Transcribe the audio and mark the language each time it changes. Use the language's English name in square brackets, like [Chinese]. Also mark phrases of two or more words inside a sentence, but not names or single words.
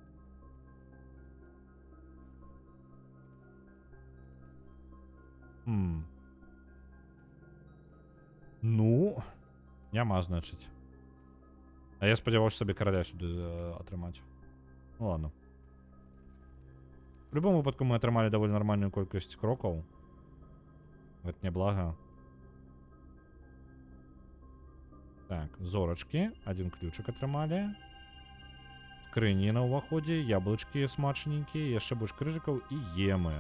[Belarusian] Ну, няма, значыць. А я спадзяваўся сабе караля сюды атрымаць. [Russian] Ну ладно. В любом [Belarusian] выпадку мы атрымалі даволі нармальную колькасць крокаў. Гэта няблага. Так, зорачкі. [Russian] Один ключик атрымалі. [Belarusian] Скрыні на ўваходзе, яблычкі смачненькія, яшчэ больш крыжыкаў і емы.